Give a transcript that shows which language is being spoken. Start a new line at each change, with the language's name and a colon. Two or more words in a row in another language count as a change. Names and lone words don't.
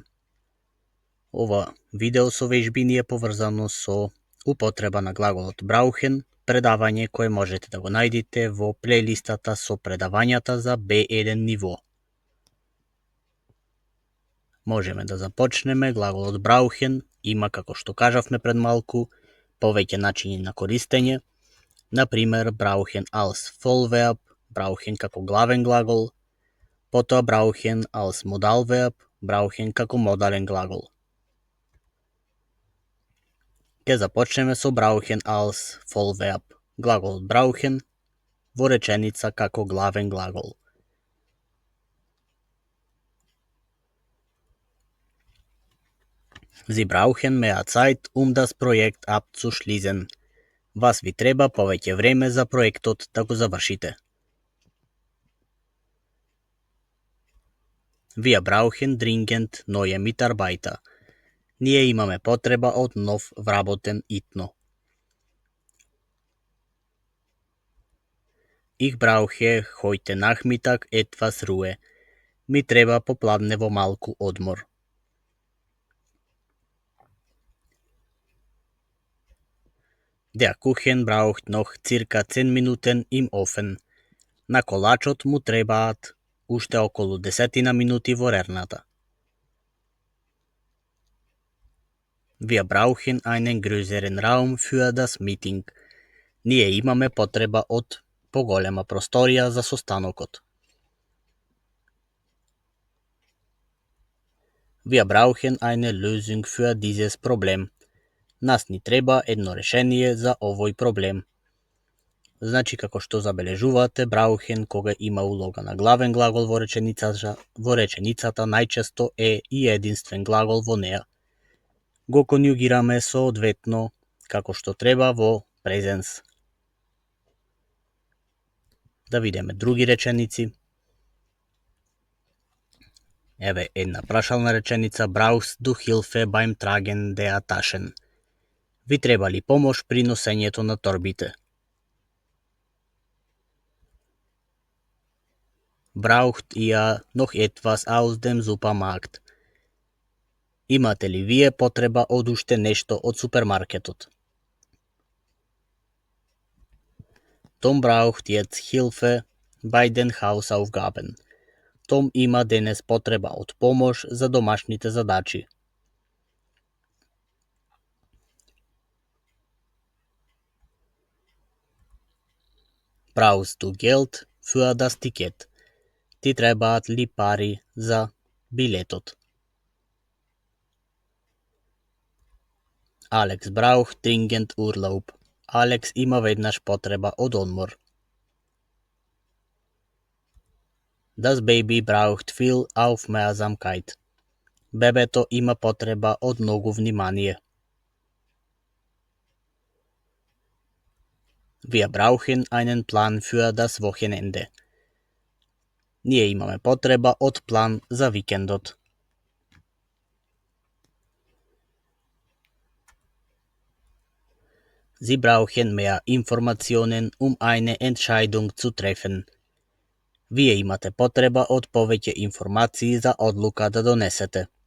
Macedonian: Ова видео со вежби ни е поврзано со употреба на глаголот brauchen, предавање кое можете да го најдете во плейлистата со предавањата за B1 ниво. Можеме да започнеме. Глаголот brauchen има, како што кажавме пред малку, повеќе начини на користење. Например,
German: brauchen als Vollverb,
Macedonian: brauchen како главен глагол, потоа
German: brauchen als Modalverb,
Macedonian: brauchen како модален глагол. Ке започнеме со
German: brauchen als Vollverb.
Macedonian: Глаголот brauchen во реченица како главен глагол.
German: Sie brauchen mehr Zeit, das Projekt abzuschließen.
Macedonian: Вас ви треба повеќе време за проектот да го завршите.
German: Wir brauchen dringend neue Mitarbeiter.
Macedonian: Ние имаме потреба од нов вработен итно.
German: Ich brauche heute Nachmittag etwas Ruhe.
Macedonian: Ми треба попладнево малку одмор.
German: Der Kuchen braucht noch circa 10 Minuten im Ofen.
Macedonian: На колачот му требаат уште околу 10 минути во рерната.
German: Wir brauchen einen größeren Raum für das Meeting.
Macedonian: Ние имаме потреба од поголема просторија за состанокот.
German: Wir brauchen eine Lösung für dieses Problem.
Macedonian: Нас ни треба едно решение за овој проблем. Значи, како што забележувате, brauchen кога има улога на главен глагол во реченицата најчесто е и единствен глагол во неа. Го конјугираме соодветно како што треба во презенс. Да видиме други реченици. Еве една прашална реченица:
German: Brauchst du Hilfe beim Tragen der Taschen?
Macedonian: Ви треба ли помош при носењето на торбите?
German: Braucht ihr noch etwas aus dem Supermarkt?
Macedonian: Имате ли вие потреба од уште нешто од супермаркетот?
German: Tom braucht jetzt Hilfe bei den Hausaufgaben.
Macedonian: Том има денес потреба од помош за домашните задачи.
German: Brauchst du Geld für das Ticket?
Macedonian: Ти требаат ли пари за билетот?
German: Alex braucht dringend Urlaub.
Macedonian: Алекс има веднаш потреба од одмор.
German: Das Baby braucht viel Aufmerksamkeit.
Macedonian: Бебето има потреба од многу внимание.
German: Wir brauchen einen Plan für das Wochenende.
Macedonian: Ние имаме потреба од план за викендот.
German: Sie brauchen mehr Informationen, eine Entscheidung zu treffen.
Macedonian: Вие имате потреба од повеќе информации за одлука да донесете.